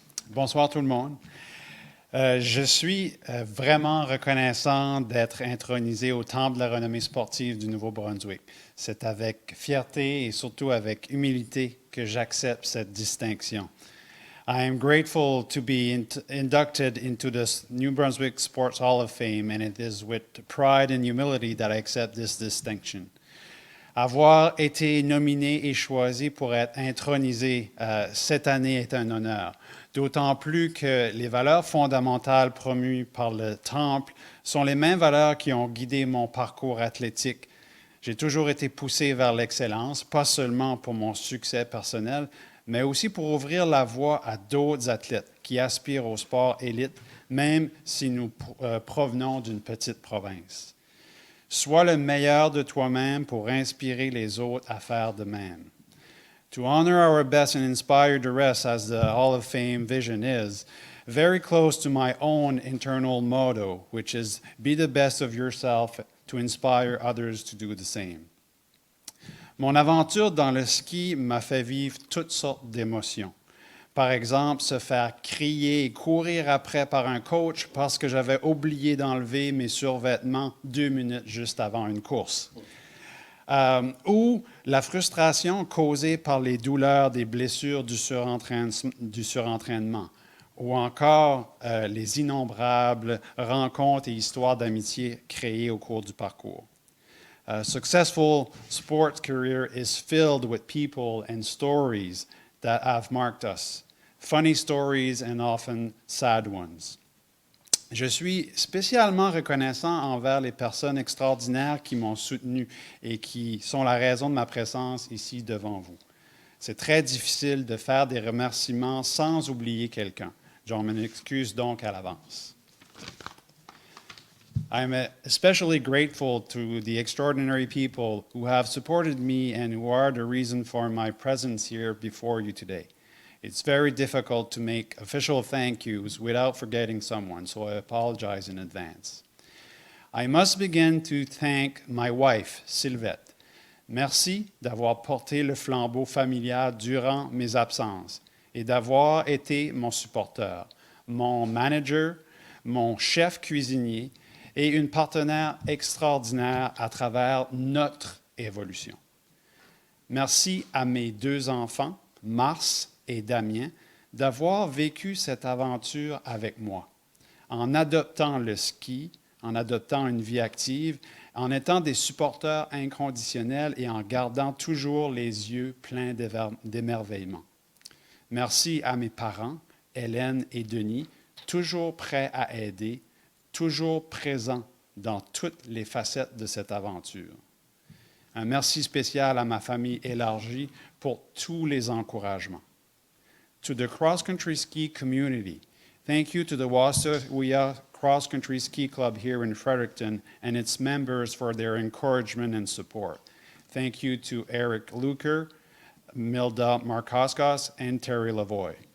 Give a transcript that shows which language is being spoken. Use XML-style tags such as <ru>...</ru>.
<fr>Bonsoir tout le monde. Je suis vraiment reconnaissant d'être intronisé au Temple de la renommée sportive du Nouveau-Brunswick. C'est avec fierté et surtout avec humilité que j'accepte cette distinction.</fr> <en>I am grateful to be inducted into the New Brunswick Sports Hall of Fame, and it is with pride and humility that I accept this distinction.</en> <fr>Avoir été nominé et choisi pour être intronisé cette année est un honneur, d'autant plus que les valeurs fondamentales promues par le Temple sont les mêmes valeurs qui ont guidé mon parcours athlétique. J'ai toujours été poussé vers l'excellence, pas seulement pour mon succès personnel, mais aussi pour ouvrir la voie à d'autres athlètes qui aspirent au sport élite, même si nous provenons d'une petite province. Sois le meilleur de toi-même pour inspirer les autres à faire de même.</fr> <en>To honor our best and inspire the rest, as the Hall of Fame vision is, very close to my own internal motto, which is be the best of yourself to inspire others to do the same.</en> <fr>Mon aventure dans le ski m'a fait vivre toutes sortes d'émotions. Par exemple, se faire crier et courir après par un coach parce que j'avais oublié d'enlever mes survêtements 2 minutes juste avant une course. Ou la frustration causée par les douleurs des blessures du surentraînement. ou encore les innombrables rencontres et histoires d'amitié créées au cours du parcours.</fr> <en>A successful sports career is filled with people and stories that have marked us, funny stories and often sad ones.</en> <fr>Je suis spécialement reconnaissant envers les personnes extraordinaires qui m'ont soutenu et qui sont la raison de ma présence ici devant vous. C'est très difficile de faire des remerciements sans oublier quelqu'un. Je m'en excuse donc à l'avance.</fr> <en>I'm especially grateful to the extraordinary people who have supported me and who are the reason for my presence here before you today. It's very difficult to make official thank yous without forgetting someone, so I apologize in advance. I must begin to thank my wife, Sylvette.</en> <fr>Merci d'avoir porté le flambeau familial durant mes absences et d'avoir été mon supporteur, mon manager, mon chef cuisinier et une partenaire extraordinaire à travers notre évolution. Merci à mes 2 enfants, Mars et Damien, d'avoir vécu cette aventure avec moi, en adoptant le ski, en adoptant une vie active, en étant des supporters inconditionnels et en gardant toujours les yeux pleins d'émerveillement. Merci à mes parents, Hélène et Denis, toujours prêts à aider, toujours présents dans toutes les facettes de cette aventure. Un merci spécial à ma famille élargie pour tous les encouragements.</fr> <en>To the cross-country ski community, thank you to the Wasawia Cross-Country Ski Club here in Fredericton and its members for their encouragement and support. Thank you to Eric Luker, Milda Markoskas, and Terry Lavoie.</en>